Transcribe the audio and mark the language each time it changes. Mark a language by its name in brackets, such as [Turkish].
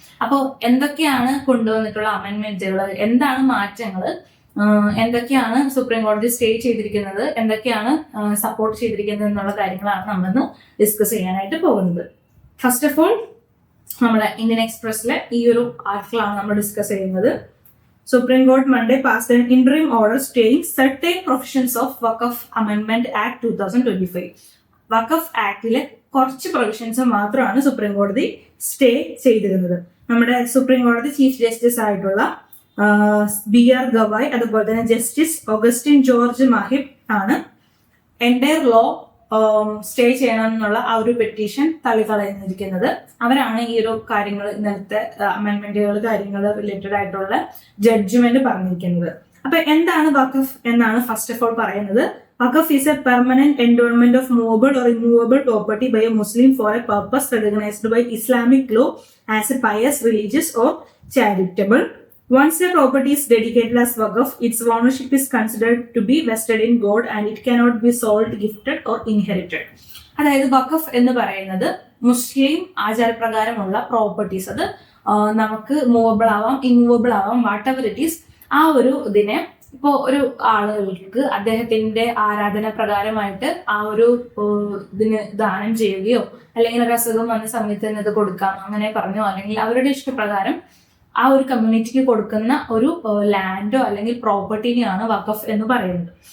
[Malayalam] അപ്പോൾ എന്തൊക്കെയാണ് കൊണ്ടുവന്നിട്ടുള്ള അമെന്റ്മെന്റുകൾ, എന്താണ് മാറ്റങ്ങൾ, എന്തൊക്കെയാണ് സുപ്രീം കോടതി സ്റ്റേ ചെയ്തിരിക്കുന്നത്, എന്തൊക്കെയാണ് സപ്പോർട്ട് ചെയ്തിരിക്കുന്നത് എന്നുള്ള കാര്യങ്ങളാണ് നമ്മളിന്ന് ഡിസ്കസ് ചെയ്യാനായിട്ട് പോകുന്നത്. ഫസ്റ്റ് ഓഫ് ഓൾ നമ്മുടെ ഇന്ത്യൻ എക്സ്പ്രസിലെ ഈ ഒരു ആർട്ടിക്കിളാണ് നമ്മൾ ഡിസ്കസ് ചെയ്യുന്നത്. [English] Supreme Court Monday passed an interim order staying certain provisions of Waqf Amendment Act 2025. [Malayalam] വഖഫ് ആക്ടിലെ കുറച്ച് പ്രൊവിഷൻസ് മാത്രമാണ് സുപ്രീം കോടതി സ്റ്റേ ചെയ്തിരുന്നത്. നമ്മുടെ സുപ്രീം കോടതി ചീഫ് ജസ്റ്റിസ് ആയിട്ടുള്ള BR ഗവായ് അതുപോലെ തന്നെ ജസ്റ്റിസ് ഓഗസ്റ്റിൻ ജോർജ് മാഹിബ് ആണ് എൻറ്റയർ ലോ സ്റ്റേ ചെയ്യണം എന്നുള്ള ആ ഒരു പെറ്റീഷൻ തള്ളിക്കളഞ്ഞിരിക്കുന്നത്. അവരാണ് ഈ ഒരു കാര്യങ്ങൾ ഇന്നലത്തെ അമെന്റ്മെന്റുകൾ കാര്യങ്ങൾ റിലേറ്റഡ് ആയിട്ടുള്ള ജഡ്ജ്മെന്റ് പറഞ്ഞിരിക്കുന്നത്. അപ്പൊ എന്താണ് വഖഫ് എന്നാണ് ഫസ്റ്റ് ഓഫ് ഓൾ പറയുന്നത്. [English] വഖഫ് is a permanent endowment of movable or immovable property by a Muslim for a purpose recognized by Islamic law as a pious, religious or charitable. Once a property is dedicated as waqf, its ownership is considered to be vested in God and it cannot be sold, gifted or inherited. [Malayalam] അതായത് വഖഫ് എന്ന് പറയുന്നത് മുസ്ലിം ആചാരപ്രകാരമുള്ള properties, അത് നമുക്ക് movable ആവാം, immovable ആവാം, what ever it is. ആ ഒരു ഇതിനെ ഇപ്പോൾ ഒരു ആളുകൾക്ക് അദ്ദേഹത്തിന്റെ ആരാധന പ്രകാരമായിട്ട് ആ ഒരു ഇതിന് ദാനം ചെയ്യുകയോ അല്ലെങ്കിൽ ഒരു അസുഖം വന്ന സമയത്ത് തന്നെ ഇത് കൊടുക്കാം അങ്ങനെ പറഞ്ഞോ, അല്ലെങ്കിൽ അവരുടെ ഇഷ്ടപ്രകാരം ആ ഒരു കമ്മ്യൂണിറ്റിക്ക് കൊടുക്കുന്ന ഒരു ലാൻഡോ അല്ലെങ്കിൽ പ്രോപ്പർട്ടിനെയാണ് വഖഫ് എന്ന് പറയുന്നത്.